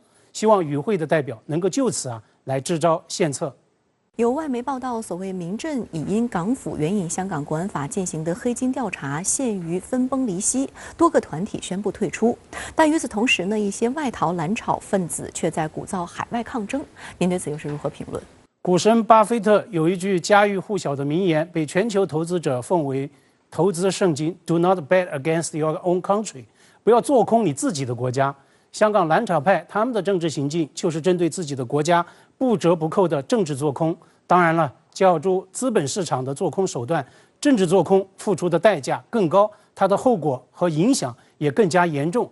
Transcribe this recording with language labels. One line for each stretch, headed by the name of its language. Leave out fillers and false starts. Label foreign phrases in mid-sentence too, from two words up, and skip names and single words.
Chinese: 希望與會的代表能夠就此來支招獻策。有外媒報道，所謂民陣已因港府援引香港國安法進行的黑金調查陷於分崩離析，多個團體宣布退出。但與此同時呢，一些外逃藍潮分子卻在鼓噪海外抗爭。您對此又是如何評論？股神巴菲特有一句家喻户晓的名言，被全球投资者奉为投资圣经 ：
English: “Do not bet against your own country。”
Chinese: 不要做空你自己的国家。香港蓝潮派他们的政治行径就是针对自己的国家不折不扣的政治做空。当然了，较诸资本市场的做空手段，政治做空付出的代价更高，它的后果和影响也更加严重。